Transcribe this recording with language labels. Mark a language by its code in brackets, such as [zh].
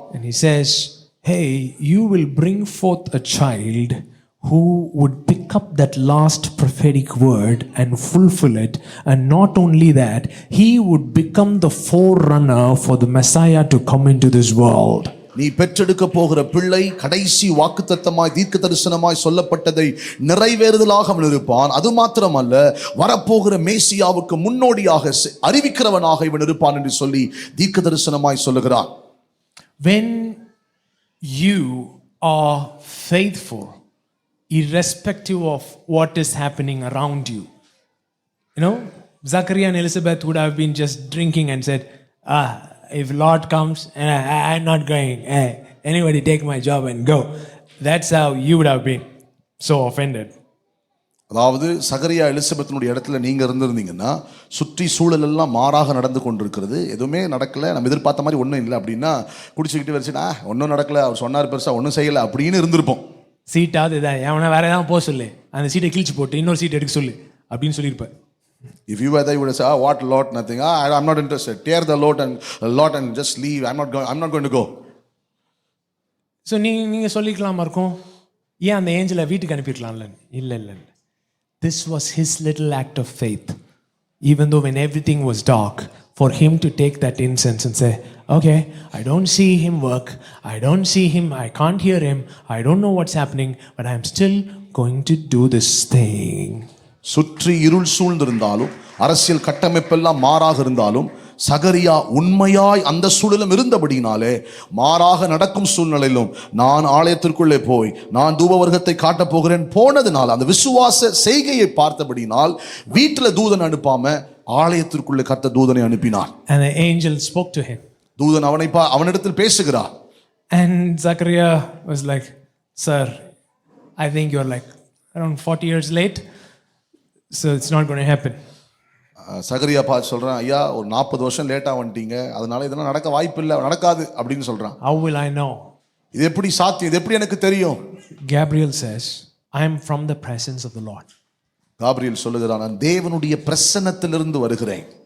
[en] And he says, hey, you will bring forth a child who would pick up that last prophetic word and fulfill it. And not only that, he would become the forerunner for the Messiah to come into this world. [ta] நீ பெற்றெடுக்க போகிற பிள்ளை கடைசி வாக்குத்தத்தமாய் தீர்க்க தரிசனமாய் சொல்லப்பட்டதை நிறைவேறுதலாக அவன் இருப்பான். அது மாத்திரமல்ல, வரப்போகிற மேசியாவுக்கு முன்னோடியாக அறிவிக்கிறவனாக இவன் இருப்பான் என்று சொல்லி தீர்க்க தரிசனமாய் சொல்லுகிறான். [en] When you are faithful, irrespective of what is happening around you, Zachariah and Elizabeth would have been just drinking and said, if Lord comes, I'm not going. Anybody take my job and go. That's how you would have been so offended. [ta] அதாவது சகரியா எலிசபெத்தினுடைய இடத்துல நீங்க இருந்திருந்தீங்கன்னா, சுற்றி சூழல் எல்லாம் மாறாக நடந்து கொண்டிருக்கிறது, எதுவுமே நடக்கல, நம்ம எதிர்பார்த்த மாதிரி ஒன்றும் இல்லை அப்படின்னா குடிச்சுக்கிட்டு வச்சுனா ஒன்றும் நடக்கல, அவர் சொன்னார் பெருசா ஒன்றும் செய்யலை அப்படின்னு இருந்திருப்போம். சீட்டாவது இதான் எவனா வேற ஏதாவது போக சொல்லு, அந்த சீட்டை கிழிச்சு போட்டு இன்னொரு சீட் எடுக்க சொல்லு அப்படின்னு சொல்லியிருப்பேன். [en] If you were there, you would say, what lot, nothing. I'm not interested. Tear the lot and just leave. I'm not going to go. [ta] So நீங்க சொல்லிக்கலாமா இருக்கும், ஏன் அந்த ஏஞ்சலை வீட்டுக்கு அனுப்பிடலாம்ல? இல்லை. [en] This was his little act of faith. Even though when everything was dark, for him to take that incense and say, okay, I don't see him work, I don't see him, I can't hear him, I don't know what's happening, but I'm still going to do this thing. [ta] சுற்றி இருள் சூழ்ந்திருந்தாலும், அரசியல் கட்டமைப்பெல்லாம் மாறாக இருந்தாலும், சகரியா உண்மையாய் அந்த சூழலும் இருந்தபடினாலே மாறாக நடக்கும் சூழ்நிலையிலும் நான் ஆலயத்திற்குள்ளே போய் நான் தூபவர்க்கத்தை காட்டப் போகிறேன் போனதுனால், அந்த விசுவாச செய்கையை பார்த்தபடினால் வீட்டில் தூதன் அனுப்பாம ஆலயத்திற்குள்ளே கர்த்தர் தூதனை அனுப்பினார். [en] And the angel spoke to him. [ta] தூதன் அவனிடத்தில் பேசுகிறார். [en] And Zachariah was like, sir, I think you're like around 40 years late, so it's not going to happen. [ta] சகரியா பார்த்து சொல்றான், ஐயா ஒரு 40 வருஷம் லேட்டா வந்துட்டீங்க, அதனால இதெல்லாம் நடக்க வாய்ப்பு இல்லை, நடக்காது அப்படின்னு சொல்றான். [en] How will I know? [ta] இது எப்படி சாத்தியம், இது எப்படி எனக்கு தெரியும்? [en] Gabriel says, I am from the presence of the Lord. [ta] Gabriel சொல்லுகிறான், நான் தேவனுடைய பிரசன்னத்திலிருந்து வருகிறேன்.